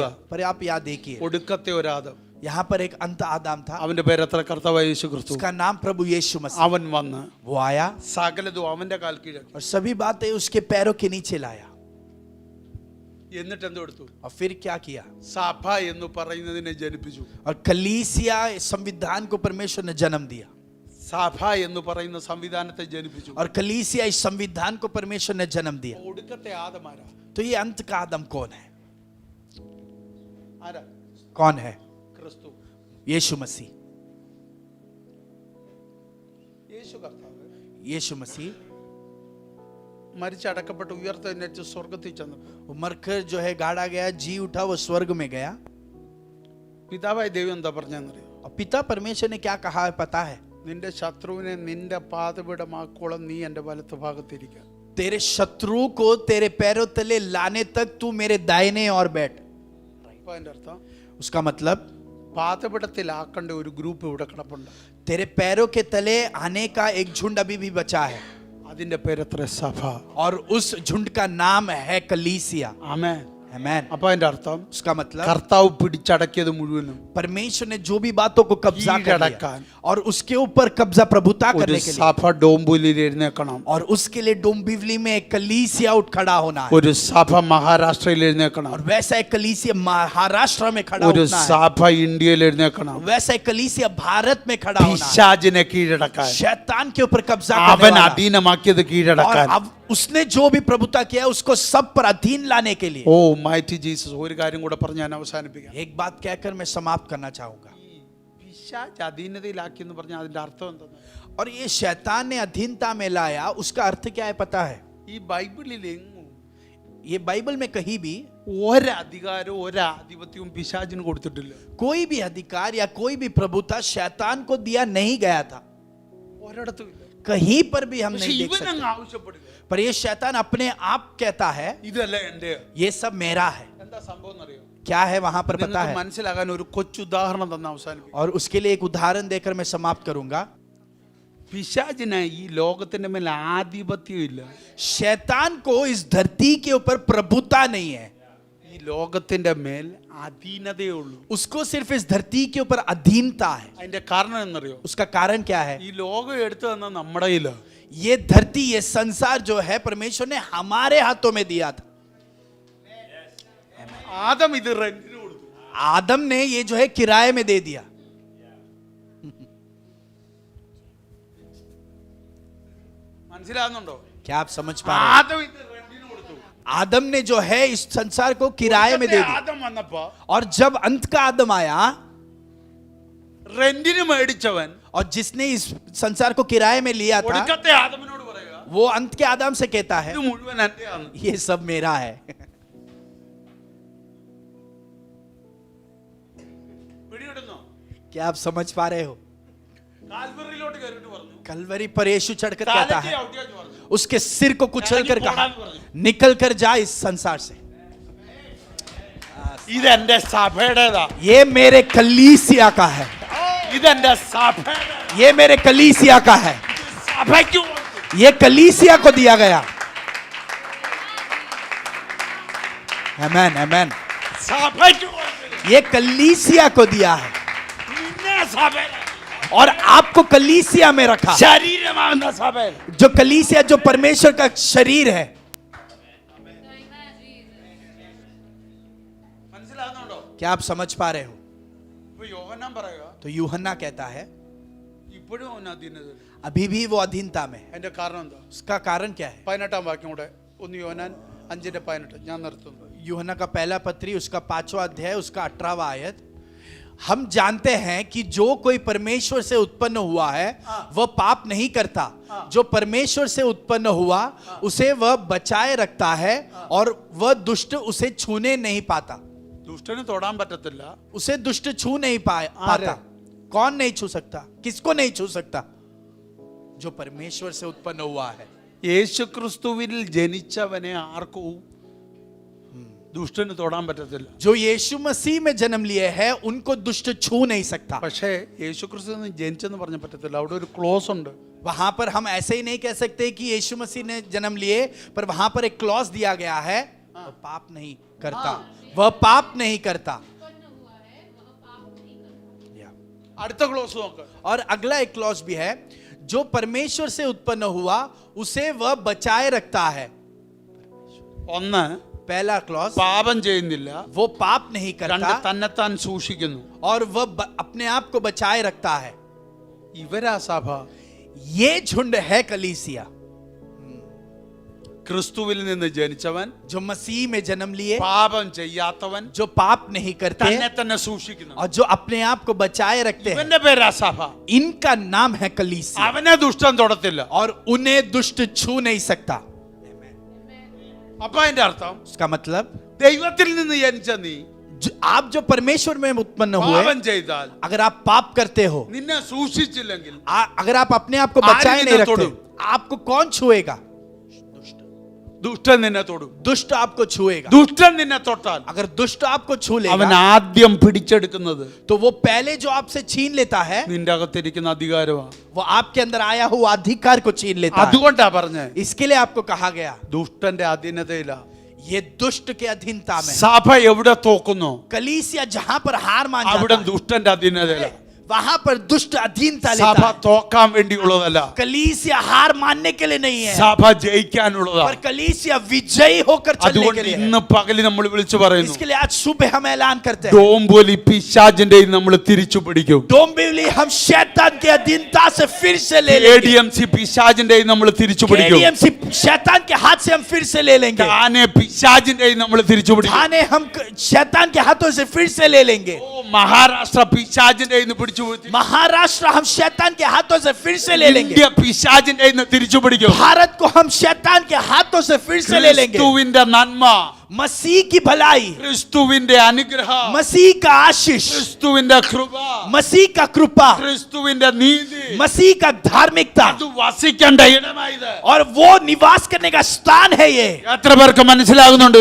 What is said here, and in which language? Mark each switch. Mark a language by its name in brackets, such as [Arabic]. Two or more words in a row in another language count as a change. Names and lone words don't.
[Hindi] दिया। पर आप याद देखिए, [Malayalam] ഒടുക്കത്തെ ഒരു ആദം, [Hindi] यहाँ पर एक अंत आदम था, [Malayalam] അവന്റെ പേരത്ര കർത്താവായ യേശു ക്രിസ്തു. [Hindi] उसका नाम प्रभु यीशु मसीह। [Malayalam] അവൻ വന്ന് [Hindi] वो आया [Malayalam] സകലതും അവന്റെ കാൽ കീഴാക്കി. [Hindi] और सभी बातें उसके पैरों के नीचे लाया। [Malayalam] എന്നിട്ട് എന്തെടുത്തു? [Hindi] और फिर क्या किया? [Malayalam] സഭ എന്ന് പറയുന്നതിനെ ജനിപ്പിച്ചു. [Hindi] और कलीसिया संविधान को परमेश्वर ने जन्म दिया। [Malayalam] സഭ എന്ന് പറയുന്ന സംവിധാനത്തെ ജനിപ്പിച്ചു. [Hindi] और कलीसिया इस संविधान को परमेश्वर ने जन्म दिया। [Malayalam] ഒടുക്കത്തെ ആദമാരാ? [Hindi] तो ये अंत का आदम कौन है? [Malayalam] ആരാ? [Hindi] कौन है? [Malayalam] ക്രിസ്തു, [Hindi] यीशु मसीह। [Malayalam] യേശു കർത്താവ് [Hindi] यीशु मसीह [Malayalam] മരിച്ചടക്കപ്പെട്ട് ഉയർത്തെഴുന്നേറ്റ് സ്വർഗ്ഗത്തിൽ ചെന്നു. [Hindi] वो मरकर जो है गाड़ा गया, जी उठा, वो स्वर्ग में गया। [Malayalam] പിതാവായ ദൈവം എന്താ പറഞ്ഞെന്നറിയോ? [Hindi] और पिता परमेश्वर ने क्या कहा है पता है? [Malayalam] നിന്റെ ശത്രുവിനെ നിന്റെ പാതപീഠമാക്കോളം നീ എൻ്റെ വലത്ത് ഭാഗത്തിരിക്കുക. [Hindi] तेरे शत्रु को तेरे पैरों तले लाने तक तू मेरे दाहिने और बैठ। [Malayalam] അപ്പൊ അതിന്റെ അർത്ഥം [Hindi] उसका मतलब [Malayalam] പാതപീഠത്തിലാക്കേണ്ട ഒരു ഗ്രൂപ്പ് ഇവിടെ കിടപ്പുണ്ട്. [Hindi] तेरे पैरों के तले आने का एक झुंड अभी भी बचा है। [Malayalam] അതിന്റെ പേരത്ര സഭ. [Hindi] और उस झुंड का नाम है कलीसिया। [Malayalam] ആമേൻ. [Hindi] आमीन। [Malayalam] അപ്പൊ അതിന്റെ അർത്ഥം [Hindi] उसका मतलब [Malayalam] കർത്താവ് പിടിച്ചടക്കിയത് മുഴുവനും [Hindi] परमेश्वर ने जो भी बातों को कब्जा कर लिया कीड़ड़कान। और उसके ऊपर कब्जा प्रभुता [Malayalam] ഒരു [Hindi] करने के लिए, [Malayalam] സഭ ഡോംബുലിൽ എഴുന്നേക്കണം. [Hindi] और उसके लिए डोंबिवली में एक कलीसिया उठ खड़ा होना है। [Malayalam] ഒരു സഭ മഹാരാഷ്ട്രയിൽ എഴുന്നേക്കണം. [Hindi] और वैसा एक कलीसिया महाराष्ट्र में खड़ा [Malayalam] ഒരു [Hindi] होना है। [Malayalam] സഭ ഇന്ത്യയിൽ എഴുന്നേക്കണം. [Hindi] वैसा एक कलीसिया भारत में खड़ा होना है। [Malayalam] പിശാചിനെ കീഴടക്കാൻ, [Hindi] शैतान के ऊपर कब्जा [Malayalam] അവൻ [Hindi] करने वाला। [Malayalam] അധീനമാക്കിയത് [Hindi] और [Malayalam] കീഴടക്കാൻ. [Hindi] अब उसने जो भी प्रभुता किया उसको सब पर अधीन लाने के लिए। [English] O mighty Jesus. [Malayalam] ഒരു കാര്യം കൂടെ പറഞ്ഞ് ഞാൻ അവസാനിപ്പിക്കാം. [Hindi] एक बात कहकर मैं समाप्त करना चाहूंगा। [Malayalam] പിശാച് അധീനതയിലാക്കി എന്ന് പറഞ്ഞാൽ അതിന്റെ അർത്ഥം എന്താണ്? [Hindi] और ये शैतान ने अधीनता में लाया, उसका अर्थ क्या है पता है? [Malayalam] ഈ ബൈബിളിൽ എങ്ങും [Hindi] ये बाइबल में कहीं भी [Malayalam] ഒരധികാരവും ഒരാധിപത്യവും പിശാചിന് കൊടുത്തിട്ടില്ല. [Hindi] कोई भी अधिकार या कोई भी प्रभुता शैतान को दिया नहीं गया था। [Malayalam] ഒരിടത്തും ഇല്ല. [Hindi] कहीं पर भी हम [Malayalam] പക്ഷെ [Hindi] नहीं देख [Malayalam] ഇവൻ [Hindi] सकते। [Malayalam] അങ്ങ് ആവശ്യപ്പെടുക, [Hindi] पर ये शैतान अपने आप कहता है [Malayalam] ഇതല്ല എന്റെ. [Hindi] ये सब मेरा है। [Malayalam] എന്താ സംഭവം എന്നറിയോ? [Hindi] क्या है वहां पर पता [Malayalam] നിങ്ങൾക്ക് [Hindi] है? [Malayalam] മനസ്സിലാകാൻ ഒരു കൊച്ചു ഉദാഹരണം തന്നെ അവസാനിപ്പിക്കും. [Hindi] और उसके लिए एक उदाहरण देकर मैं समाप्त करूंगा। [Malayalam] പിശാചിന് ഈ ലോകത്തിന്റെ മേൽ ആധിപത്യം ഇല്ല. [Hindi] शैतान को इस धरती के ऊपर प्रभुता नहीं है। [Malayalam] ഈ ലോകത്തിന്റെ മേൽ അധീനതയേ ഉള്ളൂ. [Hindi] उसको सिर्फ इस धरती के ऊपर अधीनता है। [Malayalam] അതിന്റെ കാരണം എന്നറിയോ? [Hindi] उसका कारण क्या है? [Malayalam] ഈ ലോകം എടുത്തു തന്ന നമ്മുടെ കയ്യില്. [Hindi] ये धरती, ये संसार जो है परमेश्वर ने हमारे हाथों में दिया था। [Malayalam] ആദം ഇത് റെന്റിന് കൊടുത്തു. [Hindi] आदम ने ये जो है किराए में दे दिया। [Malayalam] മനസ്സിലാകുന്നുണ്ടോ? [Hindi] क्या आप समझ पा रहे हैं? [Malayalam] ആദം ഇത് റെന്റിന് കൊടുത്തു. [Hindi] आदम ने जो है इस संसार को किराए में दे दिया। [Malayalam] ആദം വന്നപ്പോ [Hindi] और जब अंत का आदम आया [Malayalam] റെന്റിന് മേടിച്ചവൻ [Hindi] और जिसने इस संसार को किराए में लिया था, [Malayalam] ഒടുക്കത്തെ ആദമിനോട് പറയുക, [Hindi] वो अंत के आदम से कहता है [Malayalam] ഇത് മുഴുവൻ എന്റെയാണ്. [Hindi] ये सब मेरा है। [Malayalam] പിടിയിടുന്നു. [Hindi] क्या आप समझ पा रहे हो? [Malayalam] കാൽവറിയിലോട്ട് കയറിയിട്ട് പറഞ്ഞു, [Hindi] कलवरी पर यीशु चढ़कर कहता [Malayalam] തലയ്ക്ക് [Hindi] है, [Malayalam] ഔട്ടിയാന്ന് പറഞ്ഞു. [Hindi] उसके सिर को कुचल कर कहा, [Malayalam] ഇറങ്ങി പോടാന്ന് പറഞ്ഞു. [Hindi] निकल कर जा इस संसार से। [Malayalam] ഇതെന്റെ സഭയുടേതാ. [Hindi] ये मेरे कलीसिया का है। [Malayalam] ഇതെന്റെ സഭയുടെ. [Hindi] ये मेरे कलीसिया का है। [Malayalam] സഭയ്ക്ക് കൊടുത്തു. [Hindi] ये कलीसिया को दिया गया। आमेन, आमेन। [Malayalam] സഭയ്ക്ക് കൊടുത്തു. [Hindi] ये कलीसिया को दिया है [Malayalam] നിന്നെ സഭയിൽ, [Hindi] और आपको कलीसिया में रखा। [Malayalam] ശരീരമാകുന്ന സഭയിൽ. [Hindi] जो कलीसिया, जो परमेश्वर का शरीर है। [Malayalam] മനസ്സിലാകുന്നുണ്ടോ? [Hindi] क्या आप समझ पा रहे हो? [Malayalam] ഇപ്പൊ യോഹന്നാൻ പറയുക, [Hindi] तो यूहन्ना कहता है [Malayalam] ഇപ്പോഴും അവൻ അധീനതയിൽ. [Hindi] अभी भी वो अधीनता में है। [Malayalam] അതിന്റെ കാരണം എന്താ? [Hindi] उसका कारण क्या है? [Malayalam] 18 വാക്യം കൂടെ, 1 യോഹന്നാൻ 5:18. ഞാൻ നിർത്തുന്നു. [Hindi] यूहन्ना का पहला पत्री, उसका 5वां अध्याय, उसका 18वां आयत। हम जानते हैं कि जो कोई परमेश्वर से उत्पन्न हुआ है वह पाप नहीं करता। जो परमेश्वर से उत्पन्न हुआ उसे वह बचाए रखता है और वह दुष्ट उसे छूने नहीं पाता। [Malayalam] ദുഷ്ടന് തൊടാൻ പറ്റത്തില്ല. [Hindi] उसे दुष्ट छू नहीं पाता. कौन नहीं छू सकता? किसको नहीं छू सकता? जो परमेश्वर से उत्पन्न हुआ है. [Malayalam] യേശുക്രിസ്തുവിൽ ജനിച്ചവനെ ആർക്കും ദുഷ്ടന് തൊടാൻ പറ്റത്തില്ല. [Hindi] जो यीशु मसीह में जन्म लिए हैं उनको दुष्ट छू नहीं सकता. [Malayalam] പക്ഷേ യേശുക്രിസ്തു ജനിച്ചെന്ന് പറഞ്ഞ പറ്റത്തില്ല. അവിടെ ഒരു ക്ലോസ് ഉണ്ട്. [Hindi] वहां पर हम ऐसे ही नहीं कह सकते कि यीशु मसीह ने जन्म लिए, पर वहां पर एक क्लॉज दिया गया है, वह पाप नहीं करता. वह पाप नहीं करता. [Malayalam] അടുത്ത ക്ലോസ് നോക്ക്. [Hindi] और अगला एक क्लॉज भी है, जो परमेश्वर से उत्पन्न हुआ उसे वह बचाए रखता है. [Malayalam] ഒന്ന്, [Hindi] पहला क्लॉज, [Malayalam] പാപം ചെയ്യുന്നില്ല. [Hindi] वो पाप नहीं [Malayalam] രണ്ട്, [Hindi] करता [Malayalam] തന്നെത്താൻ സൂക്ഷിക്കുന്നു. [Hindi] और वह अपने आप को बचाए रखता है. [Malayalam] ഇവരാ സഭ. [Hindi] ये झुंड है कलीसिया. [Malayalam] ക്രിസ്തുവിൽ നിന്ന് ജനിച്ചവൻ, [Hindi] जो मसीह में जन्म लिए, [Malayalam] പാപം ചെയ്യാത്തവൻ, [Hindi] जो पाप नहीं करते [Malayalam] തന്നെ തന്നെ സൂക്ഷിക്കുന്നു. [Hindi] और जो अपने आप को बचाए रखते हैं, [Malayalam] ഇവന്റെ പേരാ സഭ. [Hindi] इनका नाम है कलीसिया. [Malayalam] അവനെ ദുഷ്ടൻ തൊടത്തില്ല. [Hindi] और उन्हें दुष्ट छू नहीं सकता. [Malayalam] അപ്പൊ അതിന്റെ അർത്ഥം [Hindi] उसका मतलब, [Malayalam] ദൈവത്തിൽ നിന്ന് ജനിച്ച നീ [Hindi] आप जो परमेश्वर में उत्पन्न हुए, [Malayalam] പാപം ചെയ്താൽ, [Hindi] अगर आप पाप करते हो, [Malayalam] നിന്നെ സൂക്ഷിച്ചില്ലെങ്കിൽ [Hindi] अगर आप अपने आप को बचाए नहीं रखते, आपको कौन छुएगा? [Malayalam] ദുഷ്ടൻ നിന്നെ തൊടും. [Hindi] दुष्ट आपको छुएगा. [Malayalam] ദുഷ്ടൻ നിന്നെ തൊട്ടാൽ [Hindi] अगर दुष्ट आपको छू [Malayalam] അവൻ [Hindi] लेगा [Malayalam] ആദ്യം പിടിച്ചെടുക്കുന്നത് [Hindi] तो वो पहले जो आपसे छीन लेता है, [Malayalam] നിന്റെ അകത്തിരിക്കുന്ന അധികാരമാണ്. [Hindi] वो आपके अंदर आया हुआ अधिकार को छीन लेता है. [Malayalam] അതുകൊണ്ടാ പറഞ്ഞേ, [Hindi] इसके लिए आपको कहा गया, [Malayalam] ദുഷ്ടന്റെ അധീനതയില [Hindi] ये दुष्ट के अधीनता में. [Malayalam] സഭ എവിടെ തോക്കുന്നു [Hindi] कलीसिया जहां पर हार मान [Malayalam] അവിടെ [Hindi] जाता है, [Malayalam] ദുഷ്ടന്റെ അധീനതയില. [Hindi] वहां पर दुष्ट अधीनता [Malayalam] സഭ [Hindi] लेता है. [Malayalam] തോക്കാൻ വേണ്ടിയുള്ളതല്ല, [Hindi] कलीसिया हार मानने के लिए नहीं है, [Malayalam] സഭ ജയിക്കാനുള്ളതാ. [Hindi] पर कलीसिया विजयी होकर चलने [Malayalam] അതുകൊണ്ട് [Hindi] के लिए है. [Malayalam] ഇന്ന് പകല് നമ്മൾ വിളിച്ചു പറയുന്നു, [Hindi] इसके लिए आज सुबह हम ऐलान करते हैं, [Malayalam] ഡോംബോലി പിശാചിന്റെ നമ്മൾ തിരിച്ചു പിടിക്കും. [Hindi] डोंबिवली हम शैतान के अधीनता से फिर से ले लेंगे. [Malayalam] ADMC പിശാചിന്റെ നമ്മൾ തിരിച്ചു പിടിക്കും. [Hindi] ADMC शैतान के हाथ से हम फिर से ले लेंगे. [Malayalam] താനെ പിശാചിന്റെ നമ്മൾ തിരിച്ചു പിടിക്കും. [Hindi] थाने हम शैतान के हाथों से फिर से ले लेंगे. [Malayalam] ഓ, മഹാരാഷ്ട്ര പിശാചിന്റെ പിടിച്ചു പിടിച്ചു. [Hindi] महाराष्ट्र हम शैतान के हाथों से फिर से ले लेंगे. [Malayalam] ഇന്ത്യ പിശാചിന്റെ തിരിച്ചു പിടിക്കും. [Hindi] भारत को हम शैतान के हाथों से फिर से ले लेंगे. [Malayalam] ക്രിസ്തുവിന്റെ നന്മ, [Hindi] मसीह की भलाई, [Malayalam] ക്രിസ്തുവിന്റെ അനുഗ്രഹം, [Hindi] मसीह का आशीष, [Malayalam] ക്രിസ്തുവിന്റെ കൃപ, [Hindi] मसीह का कृपा, [Malayalam] ക്രിസ്തുവിന്റെ നീതി, [Hindi] मसीह का धार्मिकता, [Malayalam] അത് വസിക്കേണ്ട ഇടമായത്. [Hindi] और वो निवास करने का स्थान है. ये [Malayalam] എത്ര പേർക്ക് മനസ്സിലാകുന്നുണ്ട്?